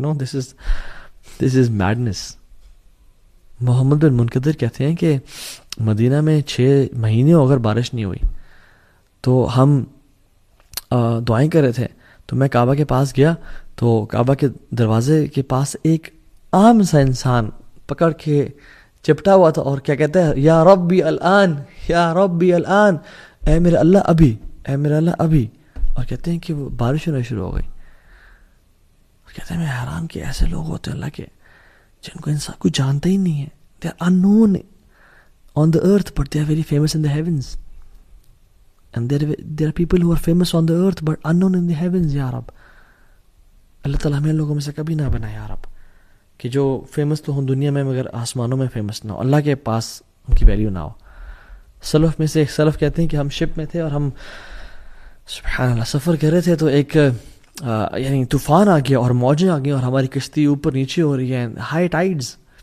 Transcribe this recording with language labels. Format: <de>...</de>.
<en>No, this is madness.</en> <ur>محمد بن منقدر کہتے ہیں کہ مدینہ میں 6 مہینے اگر بارش نہیں ہوئی تو ہم دعائیں کر رہے تھے، تو میں کعبہ کے پاس گیا تو کعبہ کے دروازے کے پاس ایک عام سا انسان پکڑ کے چپٹا ہوا تھا اور کیا کہتا ہے،</ur> <ar>یا ربی الان، یا ربی الان،</ar> <ur>اے میرے اللہ ابھی، اے میرے اللہ ابھی. اور کہتے ہیں کہ وہ بارش ہونا شروع ہو گئی. اور کہتے ہیں میں حیران کہ ایسے لوگ ہوتے ہیں اللہ کے جن کو انسان کوئی جانتا ہی نہیں ہے.</ur> <en>They are unknown on the earth but they are very famous in the heavens. And there are people who are famous on the earth but unknown in the heavens.</en> <ur>یا رب اللہ تعالیٰ ہمیں لوگوں میں سے کبھی نہ بنا یا رب، کہ جو فیمس تو ہوں دنیا میں مگر آسمانوں میں فیمس نہ ہو، اللہ کے پاس ان کی ویلیو نہ ہو. سلف میں سے ایک سلف کہتے ہیں کہ ہم شپ میں تھے اور ہم سبحان اللہ سفر کر رہے تھے تو ایک یعنی طوفان آ گیا اور موجیں آ گئی اور ہماری کشتی اوپر نیچے ہو رہی ہے، ہائی ٹائیڈز.</ur>